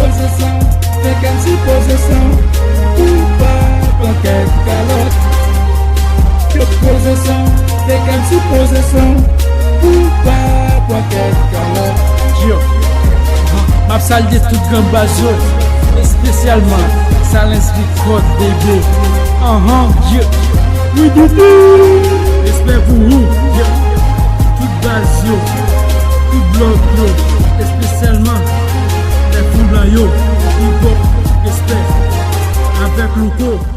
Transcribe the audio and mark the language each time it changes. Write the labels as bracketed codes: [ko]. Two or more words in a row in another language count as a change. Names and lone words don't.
[ht] Position, fè kèm si position, pou pa pran kèk kalòt. Yo position, fè kèm si position, pou pa pran kèk kalòt. Yo, m ap salye tout gran baz yo, espesyalman Silence Record, bébé. Ahan, yo, oui, bébé. Respè pou ou, yo, tout baz yo, tout blòk yo, espesyalman lè fou blan yo, hip hop, respè, avèk Luko.